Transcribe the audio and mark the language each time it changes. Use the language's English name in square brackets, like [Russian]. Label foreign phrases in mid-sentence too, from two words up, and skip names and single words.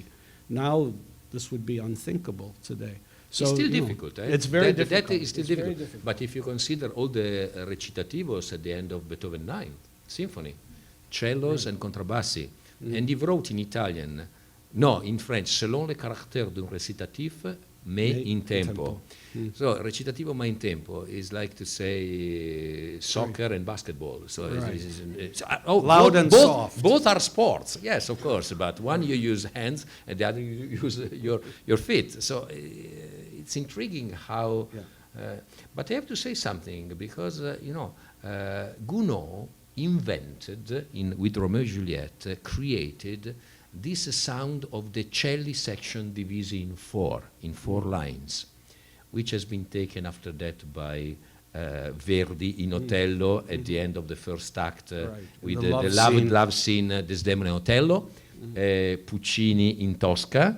[English] Now, this would be unthinkable today. So, it's still difficult. It's very difficult. That is still It's very difficult. difficult. But if you consider all the recitativos at the end of Beethoven 9 Symphony, cellos and contrabassi, and he wrote in Italian, no, in French, [French] selon le caractère d'un récitatif, mais [Italian] in tempo. [English] So, [Italian] recitativo ma in tempo [English] is like to say soccer and basketball. So, Loud and soft. Both are sports, yes, of course, but one you use hands and the other you use your feet. So, it's intriguing how. But I have to say something because, Gounod, invented, with Roméo and Juliette, created this sound of the celli section divided in four lines, which has been taken after that by Verdi in Otello at the end of the first act, with the love scene, Desdemona and Otello, Puccini in Tosca.